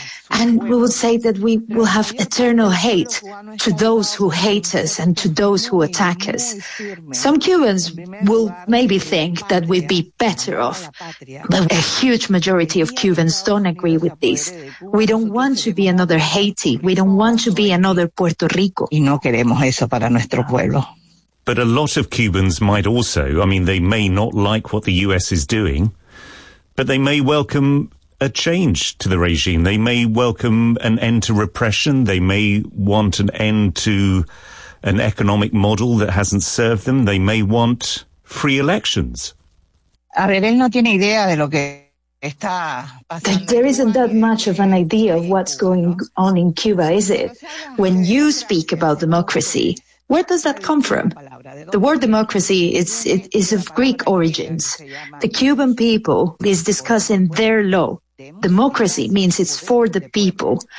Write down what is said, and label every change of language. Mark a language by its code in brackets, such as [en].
[en] And we would say that we will have eternal hate to those who hate us and to those who attack us. Some Cubans will maybe think that we'd be better off, but a huge majority of Cubans don't agree with this. We don't want to be another Haiti. We don't want to be another Puerto Rico. [es] Y no queremos eso para nuestro pueblo. [en] But a lot of Cubans might also, I mean, they may not like what the U.S. is doing, but they may welcome a change to the regime. They may welcome an end to repression. They may want an end to an economic model that hasn't served them. They may want free elections. [es] A ver, él no tiene idea de lo que está pasando. [en] There isn't that much of an idea of what's going on in Cuba, is it? When you speak about democracy, where does that come from? The word democracy is of Greek origins. The Cuban people is discussing their law. Democracy means it's for the people.